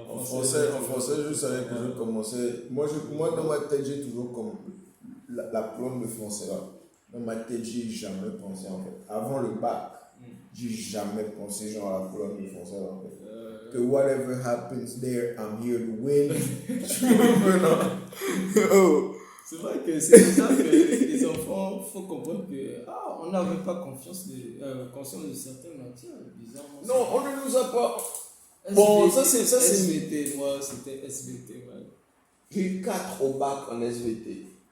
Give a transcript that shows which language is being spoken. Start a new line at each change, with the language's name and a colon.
French: en français, je savais que je commençais. Moi, dans ma tête, j'ai toujours comme la plombe de français là. Dans ma tête, j'ai jamais pensé en fait. Avant le bac, j'ai jamais pensé genre à la plombe de français là, en fait. Que
English: whatever happens there, I'm here to win.
French: C'est vrai que c'est ça que les enfants, il faut comprendre que on n'avait pas conscience de certaines matières, bizarrement. Non, on ne nous a pas. SBT, bon, ça c'est. SBT, moi c'était SBT, man. J'ai eu 4 au bac en SVT.